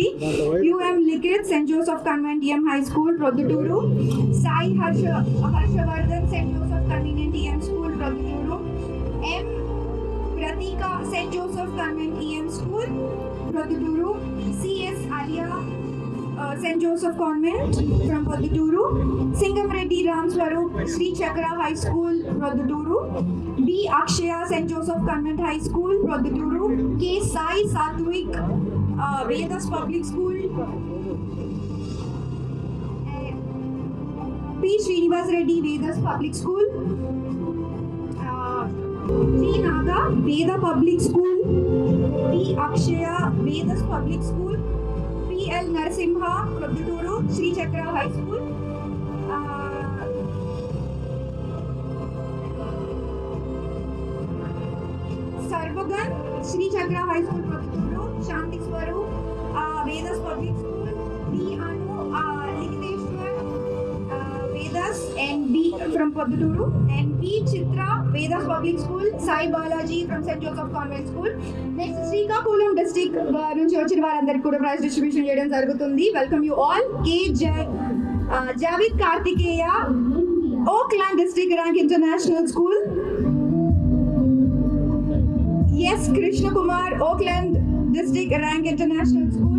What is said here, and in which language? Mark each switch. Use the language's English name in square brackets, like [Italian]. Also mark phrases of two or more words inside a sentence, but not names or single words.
[Telugu] యుఎం లిఖిత్ సెయింట్ జోసెఫ్ కాన్వెంట్ EM హై స్కూల్ ప్రొద్దుటూరు, సాయి హర్షవర్ధన్ సెయింట్ జోసెఫ్ కన్వీనియంట్ EM స్కూల్ ప్రొద్దుటూరు, ఎం ప్రతీక సెయింట్ జోసెఫ్ కాన్వెంట్ EM స్కూల్ ప్రొద్దుటూరు, సిఎస్ ఆలియా [English] St. Joseph Convent from Podduturu, Singam Reddy Ram Swaroop Sri Chakra High School, Podduturu, B. Akshaya St. Joseph Convent High School, Podduturu, K. Sai Satvik Vedas Public School, P. Srinivas Reddy Vedas Public School, G Naga, Veda Public School. P Akshaya, Vedas Public School. P L Narasimha, Produturu, Sri Chakra High School. Sarvagan, Sri Chakra High School, Produturu. Shanti Swaroop, Vedas Public School. D Anu, Likiteshwar, Vedas, and B from Produturu. And B Chitra, Vedas Public School. Sai Balaji from St. Joseph Convent School. Next, Srikakulam district [Telugu] నుంచి వచ్చిన వారందరికీ కూడా [English] prize distribution [Telugu] చేయడం జరుగుతుంది. [English] welcome you all. [Telugu] కే జావిద్ కార్తికేయ, ఓక్లాండ్ డిస్ట్రిక్ట్ ర్యాంక్ ఇంటర్నేషనల్ స్కూల్. ఎస్ కృష్ణ కుమార్, ఓక్లాండ్ డిస్ట్రిక్ట్ ర్యాంక్ ఇంటర్నేషనల్ స్కూల్.